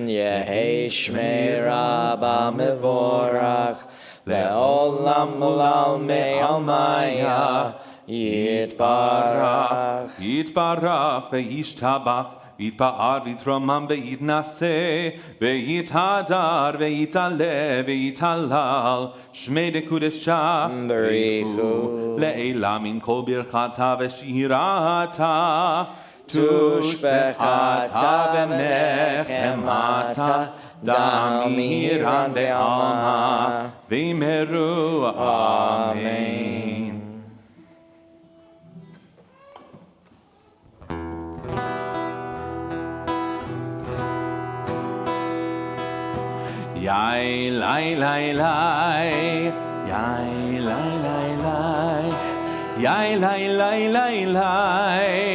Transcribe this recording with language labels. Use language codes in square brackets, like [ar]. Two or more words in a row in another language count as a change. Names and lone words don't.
[arc] יהא שמה רבא מברך לעלם ולעלמי עלמיא יתברך יתברך וישתבח ויתפאר ויתרומם ויתנשא ויתהדר ויתעלה ויתהלל שמה דקודשא Barichu לעלא מן כל ברכתא ושירתא תשבחתא ונחמתא דאמירן בעלמא ואמרו אמן. Yai lai lai lai, yai lai lai lai, yai lai lai lai lai.